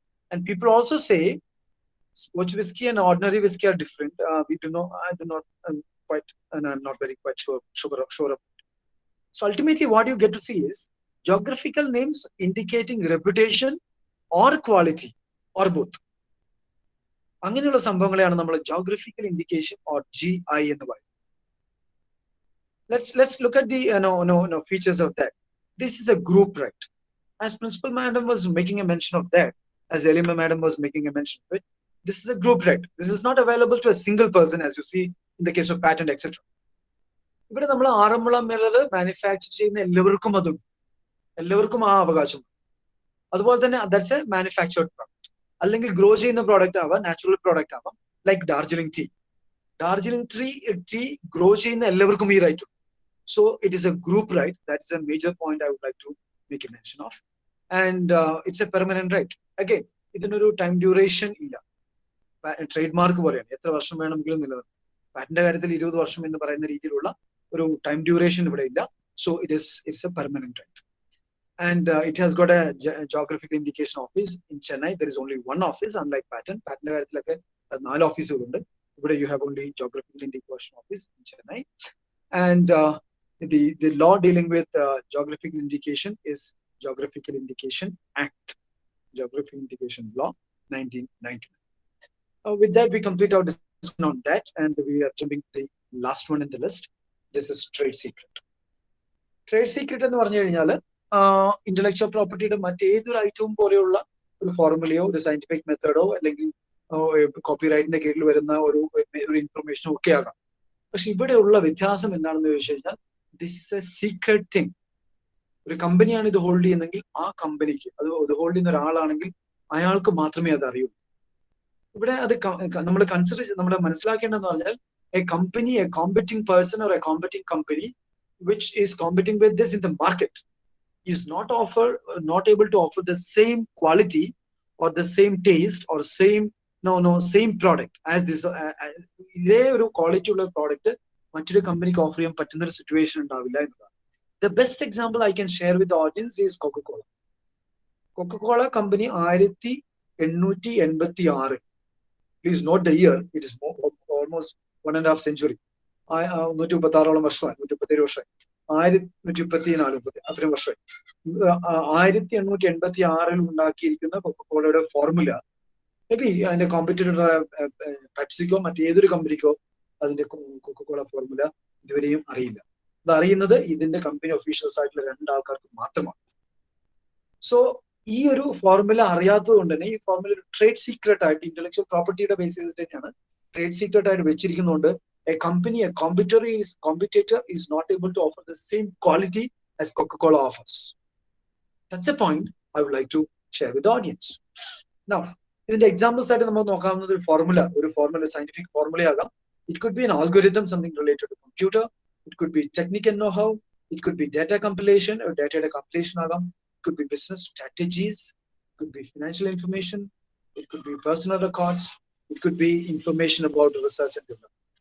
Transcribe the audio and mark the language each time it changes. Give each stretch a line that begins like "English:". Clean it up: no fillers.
English: And people also say Scotch whiskey and ordinary whiskey are different. I do not quite, and I'm not very quite sure of it. So ultimately, what you get to see is geographical names indicating reputation or quality or both.
Malayalam: അങ്ങനെയുള്ള സംഭവങ്ങളെയാണ് നമ്മൾ geographical indication or GI എന്ന് പറയുന്നത്.
English: Let's look at the features of that. This is a group right. As Principal Madam was making a mention of that, as Elima Madam was making a mention of it, this is a group right. This is not available to a single person, as you see in the case of patent, etc.
Malayalam: ഇവിടെ നമ്മൾ Aranmula mirror manufacture ചെയ്യുന്ന എല്ലാവർക്കും ആ അവകാശം. അതുപോലെ തന്നെ
English: that's a manufactured product,
Malayalam: അല്ലെങ്കിൽ grow ചെയ്യുന്ന പ്രോഡക്റ്റ് ആവാം, നാച്ചുറൽ പ്രോഡക്റ്റ് ആവാം, like Darjeeling tea. Darjeeling tea grow ചെയ്യുന്ന എല്ലാവർക്കും ഈ റൈറ്റ് ഉണ്ട്.
English: So it is a group right. That is a major point I would like to make a mention of. And it's a permanent right.
Malayalam: Again, ഇതിനൊരു time duration ഇല്ല. Trademark പോലെയാണ്, എത്ര വർഷം വേണമെങ്കിലും നിലനിർത്തും. പാറ്റന്റിന്റെ കാര്യത്തിൽ 20 വർഷം എന്ന് പറയുന്ന രീതിയിലുള്ള ഒരു ടൈം ഡ്യൂറേഷൻ ഇവിടെ ഇല്ല.
English: So it's a permanent right. and it has got a geographical indication office in Chennai. There is only one office, unlike patent.
Malayalam: Patent കാര്യത്തിലൊക്കെ 4 ഓഫീസുകളുണ്ട്.
English: ഇവിടെ you have only geographical indication office in Chennai. And the law dealing with geographical indication is Geographical Indication Act, Geographical Indication Law 1999. With that, we complete our discussion on that, and we are jumping to the last one in the list. This is trade secret.
Malayalam: Trade secret എന്ന് പറഞ്ഞു കഴിഞ്ഞാൽ intellectual പ്രോപ്പർട്ടിയുടെ മറ്റേതൊരു ഐറ്റവും പോലെയുള്ള ഒരു ഫോർമുലയോ ഒരു scientific മെത്തേഡോ അല്ലെങ്കിൽ കോപ്പിറൈറ്റിന്റെ കീഴിൽ വരുന്ന ഒരു ഇൻഫർമേഷനോ ഒക്കെ ആകാം. പക്ഷെ ഇവിടെയുള്ള വ്യത്യാസം എന്താണെന്ന് ചോദിച്ചു കഴിഞ്ഞാൽ
English: This is a secret thing.
Malayalam: ഒരു കമ്പനിയാണ് ഇത് ഹോൾഡ് ചെയ്യുന്നതെങ്കിൽ ആ കമ്പനിക്ക്, അത് ഹോൾഡ് ചെയ്യുന്ന ഒരാളാണെങ്കിൽ അയാൾക്ക് മാത്രമേ അത് അറിയൂ. ഇവിടെ അത് നമ്മൾ മനസ്സിലാക്കേണ്ടതെന്ന് പറഞ്ഞാൽ
English: A company, a competing person or a competing company which is competing with this in the market is not able to offer the same quality or the same taste or same product as this.
Malayalam: ഇതേ ഒരു quality ഉള്ള product മറ്റൊരു കമ്പനിക്ക് offer ചെയ്യാൻ പറ്റുന്ന ഒരു situation ഉണ്ടാവില്ല എന്നതാണ്.
English: The best example I can share with the audience is Coca-Cola. Coca-Cola company 1886. Please note the year. It is almost 1.5 century.
Malayalam: 136 വർഷമായി, 137 വർഷമായി, 1834 അത്രയും വർഷമായി. 1886 ഉണ്ടാക്കിയിരിക്കുന്ന കൊക്കക്കോളയുടെ ഫോർമുല മേ ബി അതിന്റെ കോമ്പറ്റീറ്റർ പെപ്സിക്കോ മറ്റേതൊരു കമ്പനിക്കോ അതിന്റെ കൊക്കക്കോള ഫോർമുല ഇതുവരെയും അറിയില്ല. അത് അറിയുന്നത് ഇതിന്റെ കമ്പനി ഒഫീഷ്യൽസ് ആയിട്ടുള്ള 2 ആൾക്കാർക്ക് മാത്രമാണ്. സോ ഈ ഒരു ഫോർമുല അറിയാത്തത് കൊണ്ട് തന്നെ ഈ ഫോർമുല ഒരു ട്രേഡ് സീക്രട്ട് ആയിട്ട് ഇന്റലക്ച്വൽ പ്രോപ്പർട്ടിയുടെ ബേസ് ചെയ്തിട്ട് തന്നെയാണ് ട്രേഡ് സീക്രട്ട് ആയിട്ട് വെച്ചിരിക്കുന്നതുകൊണ്ട്
English: a competitor is not able to offer the same quality as Coca-Cola offers. That's a point I would like to share with the audience.
Malayalam: Now, ഇതിന്റെ examples ആയിട്ട് നമ്മൾ നോക്കാവുന്നത് ഒരു formula scientific formula ആകാം.
English: It could be an algorithm, something related to computer. It could be technical know-how. It could be data compilation or data compilation agam. It could be business strategies. It could be financial information. It could be personal records. It could be information about research and development.